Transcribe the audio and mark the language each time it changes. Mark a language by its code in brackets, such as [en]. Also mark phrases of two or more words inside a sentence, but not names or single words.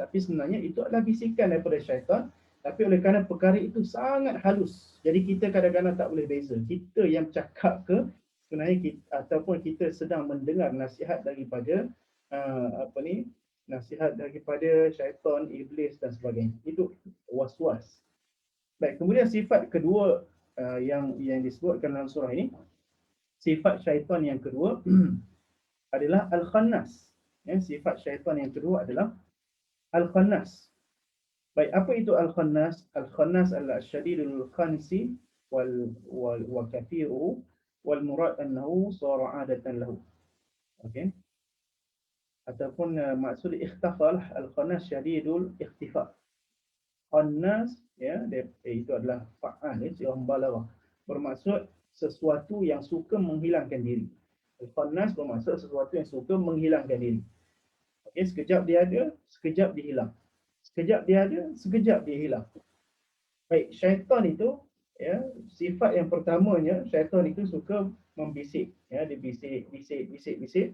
[ms] Tapi sebenarnya itu adalah bisikan daripada syaitan. Tapi oleh kerana perkara itu sangat halus, jadi kita kadang-kadang tak boleh beza. Kita yang cakap ke sebenarnya kita, ataupun kita sedang mendengar nasihat daripada nasihat daripada syaitan, iblis dan sebagainya. Itu was-was. Baik, kemudian sifat kedua yang disebutkan dalam surah ini, sifat syaitan yang kedua adalah al-khannas. Ya, sifat syaitan yang kedua adalah al-khannas. Baik, apa itu al-khannas? Al-khannas adalah [ar] شديد الخنس والكثير والمراد أنه صار عادة له. [ms] Okey. Ataupun maksud [ar] اختفى له الخناس شديد الاختفاء. [ms] Khannas, ya, itu adalah fa'al, ya, mubalaghah. Bermaksud sesuatu yang suka menghilangkan diri. Al-khannas bermaksud sesuatu yang suka menghilangkan diri. Okey, sekejap dia ada, sekejap dia hilang. Sekejap dia ada, sekejap dia hilang. Baik, syaitan itu, ya, sifat yang pertamanya, syaitan itu suka membisik, ya, dia bisik.